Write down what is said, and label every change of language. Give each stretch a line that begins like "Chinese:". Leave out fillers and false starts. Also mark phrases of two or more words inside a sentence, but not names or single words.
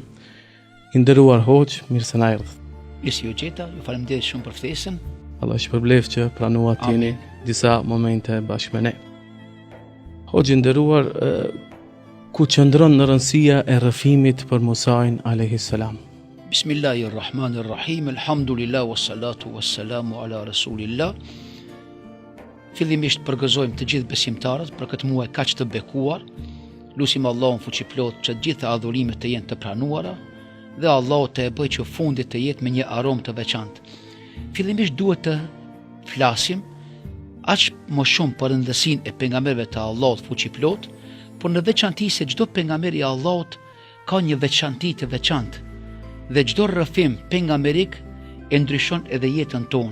Albanian: I nderuar hoxh, mirë se na erdhët. Mirë se ju gjeta, ju faleminderit shumë për ftesën. Allah shpërbleft që pranuat jeni disa momente bashkë me ne. Hoxh i nderuar, ku qëndron në rëndësia e rrëfimit për Musain
Arabic: عليه السلام. بسم الله الرحمن الرحيم، الحمد لله، والصلاة والسلام على رسول الله.
Albanian: Fillimisht përgëzojmë të gjithë besimtarët për këtë muaj kaq të bekuar. Lutim Allahun fuqiplot që të gjitha adhurimet të jenë të pranuara dhe Allahu të e bëjë që fundi të jetë me një aromë të veçantë. Fillimisht duhet të flasim aq më shumë për rëndësinë e pejgamberëve të Allahut fuqiplot, por në veçanti se çdo pejgamber i Allahut ka një veçanti të veçantë dhe çdo rrëfim pejgamberik e ndryshon edhe jetën tonë.